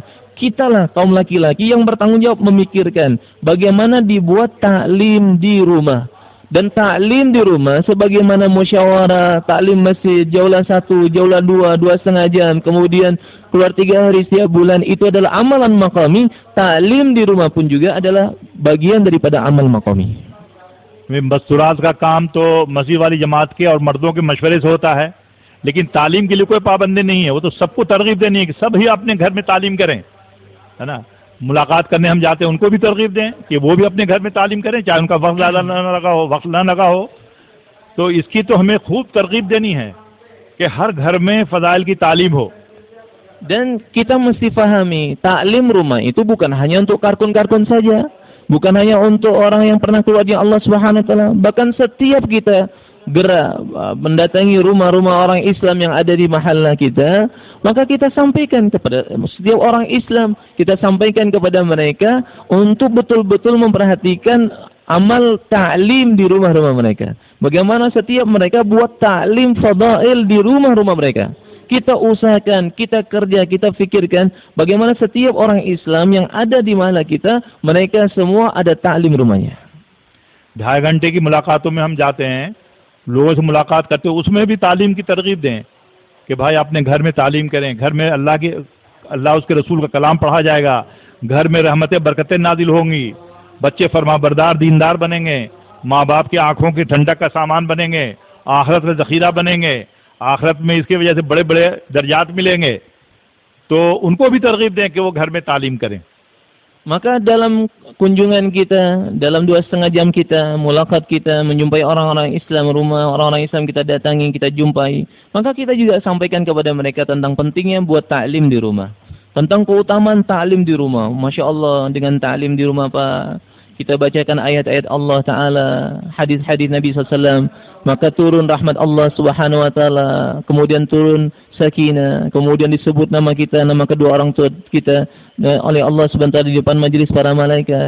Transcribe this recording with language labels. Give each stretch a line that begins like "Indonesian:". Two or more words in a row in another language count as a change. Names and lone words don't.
Indonesian: Kitalah kaum laki-laki yang bertanggung jawab memikirkan bagaimana dibuat ta'lim di rumah. Dan ta'lim di rumah sebagaimana musyawarah, ta'lim masjid, jaulah 1, jaulah 2, 2,5 jam, kemudian keluar 3 hari setiap bulan, itu adalah amalan maqami. Ta'lim di rumah pun juga adalah bagian daripada amal maqami.
Hindi: मस्तूरात का काम तो मस्जिद वाली जमात के और मर्दों के मशवरे से होता है, लेकिन तालीम के लिए कोई पाबंदी नहीं है. वो तो सबको तरगीब देनी है कि सब ही अपने घर में तालीम करें, है ना. मुलाकात करने हम जाते हैं, उनको भी तरगीब दें कि वो भी अपने घर में तालीम करें, चाहे उनका वक्त ज़्यादा न लगा हो, वक्त ना लगा हो. तो इसकी तो हमें खूब तरगीब देनी है कि हर घर में फ़ज़ाइल की तालीम हो.
Indonesian: Dan kita mesti pahami, ta'lim rumah itu bukan hanya untuk kartun-kartun saja. Bukan hanya untuk orang yang pernah keluar dari Allah
Arabic: سبحانه وتعالى,
Indonesian: bahkan setiap kita gerak mendatangi rumah-rumah orang Islam yang ada di mahalla kita, maka kita sampaikan kepada setiap orang Islam, kita sampaikan kepada mereka untuk betul-betul memperhatikan amal ta'lim di rumah-rumah mereka. Bagaimana setiap mereka buat ta'lim fadail di rumah-rumah mereka. Kita usahakan, kita kerja, kita fikirkan bagaimana setiap orang Islam yang ada di mahalla kita, mereka semua ada ta'lim rumahnya.
Hindi: 2.5 घंटे की मुलाकातों में हम जाते हैं, लोगों से मुलाकात करते हैं, उसमें भी तालीम की तरगीब दें कि भाई अपने घर में तालीम करें. घर में अल्लाह उसके रसूल का कलाम पढ़ा जाएगा, घर में रहमतें बरकतें नाजिल होंगी, बच्चे फरमाबरदार दीनदार बनेंगे, माँ बाप की आंखों की ठंडक का सामान बनेंगे, आखिरत में ज़ख़ीरा बनेंगे, आखिरत में इसकी वजह से बड़े बड़े दर्जात मिलेंगे. तो उनको भी तरगीब दें कि वो घर में तालीम करें.
Indonesian: Maka dalam kunjungan kita, dalam 2,5 jam kita, mulakat kita, menjumpai orang-orang Islam rumah, orang-orang Islam kita datangi, kita jumpai, maka kita juga sampaikan kepada mereka tentang pentingnya buat ta'lim di rumah. Tentang keutamaan ta'lim di rumah.
Arabic: ما شاء الله,
Indonesian: dengan ta'lim di rumah Pak, kita bacakan ayat-ayat Allah Ta'ala, hadis-hadis Nabi SAW, maka turun rahmat Allah
Arabic: سبحانه وتعالى,
Indonesian: kemudian turun sakinah, kemudian disebut nama kita, nama kedua orang tua kita oleh Allah
Arabic: سبحانه وتعالى
Indonesian: di depan majlis para malaikat.